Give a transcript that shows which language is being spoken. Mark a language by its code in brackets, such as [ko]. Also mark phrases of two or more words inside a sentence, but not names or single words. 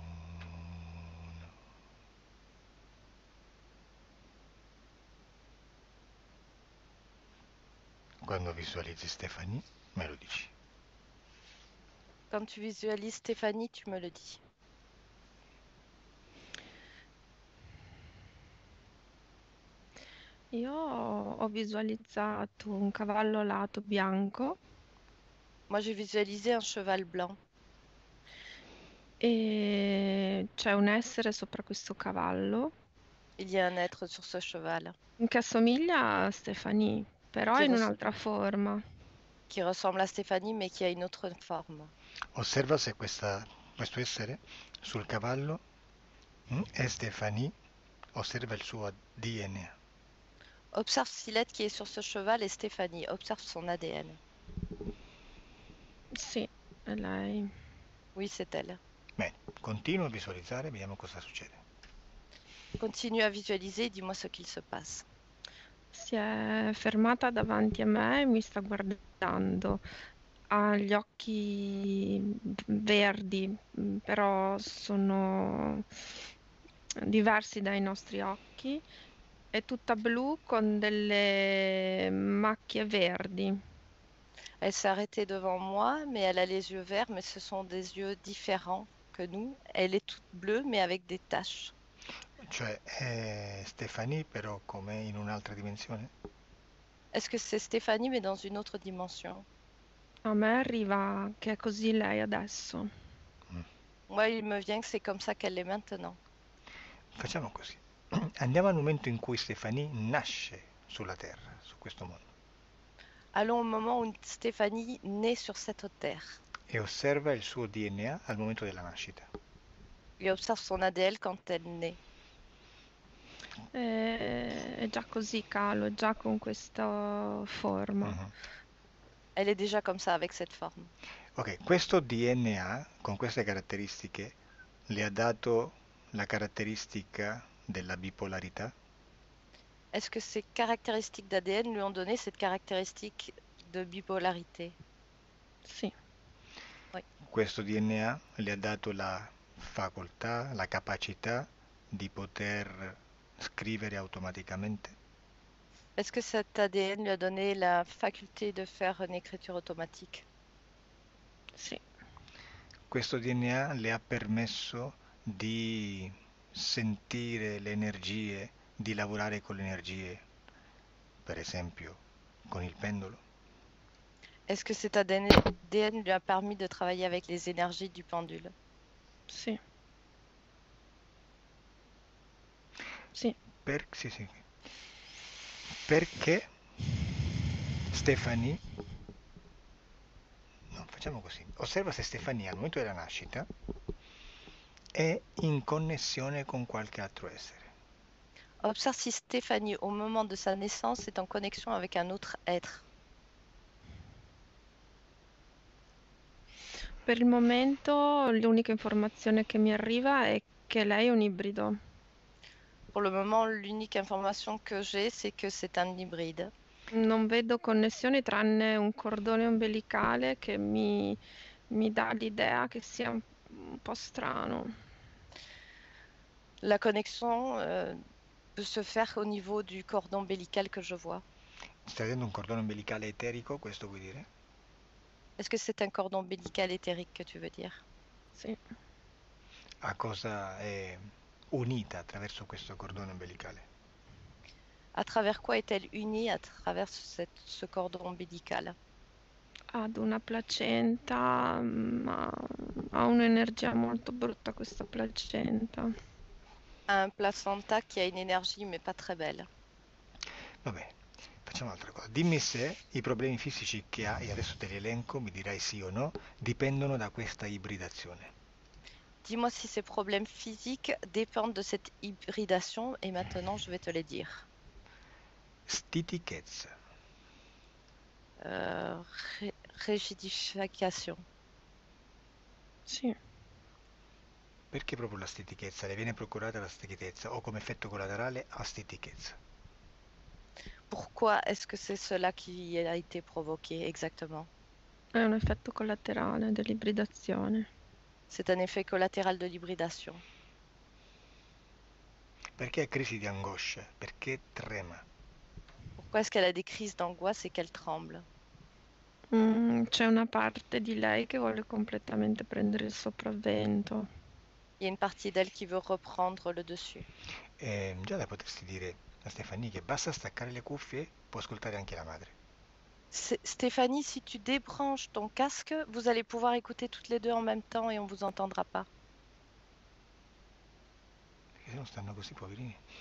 [it] Quando visualizzi Stefanie, me lo dici. [fr] Quand tu visualises Stéphanie, tu me le dis. [it] Io ho visualizzato un cavallo alato bianco [fr] Moi, j'ai visualisé un cheval blanc. [it] e c'è un essere sopra questo cavallo [fr] Il y a un être sur ce cheval [it] che assomiglia a Stephanie, però [fr] qui, [it] in [fr] res- [it] un'altra forma. [fr] qui ressemble à Stéphanie mais qui a une autre forme. [it] Osserva se questo essere sul cavallo è Stefani, osserva il suo DNA. [fr] Observe si l'être qui est sur ce cheval est Stéphanie. Observe son ADN. [it] Sì, è lei. [fr] Oui, c'est elle. [it] Bene, continuo a visualizzare, vediamo cosa succede. [fr] Continue à visualiser et dis-moi ce qu'il se passe. [it] Si è fermata davanti a me e mi sta guardando. Ha gli occhi verdi, però sono diversi dai nostri occhi. È tutta blu con delle macchie verdi. [fr] Elle s'est arrêtée devant moi, mais elle a les yeux verts, mais ce sont des yeux différents que nous. Elle est toute bleue, mais avec des taches. [it] Cioè è Stefani però come in un'altra dimensione? [fr] Est-ce que c'est Stéphanie, mais dans une autre dimension? [it] A me arriva che è così lei adesso. [fr] Moi, il me vient que c'est comme ça qu'elle est maintenant. [it] Facciamo così. Andiamo al momento in cui Stefani nasce sulla Terra, su questo mondo, [fr] Allons au moment où Stéphanie naît sur cette terre. [it] e osserva il suo DNA al momento della nascita. [fr] Et observe son ADN quand elle naît. [it] È già così, Calo, è già con questa forma. Mhm. [fr] Elle est déjà comme ça, avec cette forme. [it] Ok, questo DNA con queste caratteristiche le ha dato la caratteristica della bipolarità? [fr] Est-ce que ces caractéristiques d'ADN lui ont donné cette caractéristique de bipolarité? [it] Sì, Questo DNA le ha dato la facoltà, la capacità di poter scrivere automaticamente? [fr] Est-ce que cet ADN lui a donné la faculté de faire une écriture automatique? [it] sì, Questo DNA le ha permesso di sentire le energie, di lavorare con le energie, per esempio con il pendolo? [fr] Est-ce que cet ADN lui a permis de travailler avec les énergies du pendule? [it] sì. Sì, Sì, sì. Perché Stefani, no, facciamo così, osserva se Stefania al momento della nascita è in connessione con qualche altro essere. [fr] Observe si Stéphanie, au moment de sa naissance, est en connexion avec un autre être. [it] per il momento l'unica informazione che mi arriva è che lei è un ibrido. [fr] Pour le moment, l'unique information que j'ai, c'est que c'est un hybride. [it] Non vedo connessioni tranne un cordone ombelicale che mi dà l'idea che sia un po' strano. [fr] La connexion peut se faire au niveau du cordon ombilical que je vois. [it] Stai vedendo un cordone ombelicale eterico, questo vuoi dire? [fr] Est-ce que c'est un cordon ombilical éthérique que tu veux dire? [it] Sì. A cosa è unita attraverso questo cordone ombelicale? [fr] À travers quoi est-elle unie à travers ce cordon ombilical? [it] Ad una placenta, ma ha un'energia molto brutta questa placenta. [fr] Un placenta qui a une énergie mais pas très belle. [it] Va bene, facciamo un'altra cosa. Dimmi se i problemi fisici che hai, adesso te li elenco, mi dirai sì o no, dipendono da questa ibridazione. [fr] Dis-moi si ces problèmes physiques dépendent de cette hybridation et maintenant je vais te les dire. [it] Stitichezza, [fr] Rigidification. [it] Sì. perché proprio la stitichezza? Le viene procurata la stitichezza o come effetto collaterale a stitichezza? [fr] Pourquoi est-ce que c'est cela qui a été provoqué exactement? [it] È un effetto collaterale dell'ibridazione. [fr] C'est un effet collatéral de l'hybridation. [it] Perché ha crisi di angoscia? Perché trema? [fr] Pourquoi est-ce qu'elle a des crises d'angoisse et qu'elle tremble? [it] C'è una parte di lei che vuole completamente prendere il sopravvento. [fr] Il y a une partie d'elle qui veut reprendre le dessus. [it] Già le potresti dire a Stefania che basta staccare le cuffie, può ascoltare anche la madre. [fr] Stéphanie, si tu débranches ton casque, vous allez pouvoir écouter toutes les deux en même temps et on vous entendra pas. [it] se no stanno così poverini.